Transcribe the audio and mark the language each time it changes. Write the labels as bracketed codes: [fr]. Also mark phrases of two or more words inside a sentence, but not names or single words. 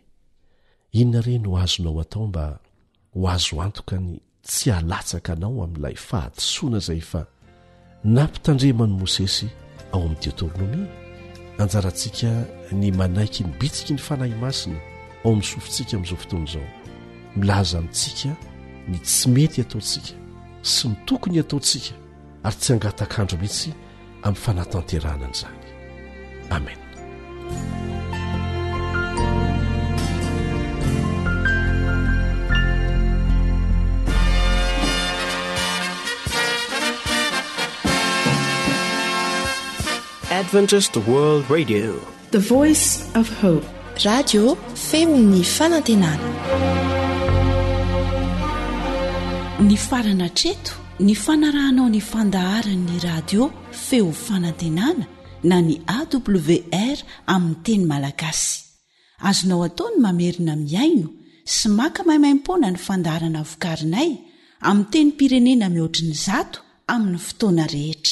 [mg] Inona re no azonao atao mba ho azo antoka ny tsy halatsaka anao amin'ilay fahadisoana izay efa nampitandremany Mosesy ao amin'ny Deutéronomie? Anjarantsika ny manaiky ny bitsiky ny fanahy masina ao amin'ny sofintsika amin'izao fotoana izao, milaza amintsika ny tsy mety ataontsika sy ny tokony ataontsika, ary tsy hangatakandro mihitsy amin'ny fanatanterahana an'izany. Amen. [en] Adventist World Radio, the voice of hope. [mg] Radio femon'ny fanantenana. Ny farana treto, ny fanarahanao ny fandaharan'ny radio feo fanantenana na ny AWR amin'ny teny malagasy. Azonao atao ny mamerina miaino sy maka maimaimpoana ny fandaharana vokarinay amin'ny teny pirenena mihoatriny 100 amin'ny fotoana rehetra.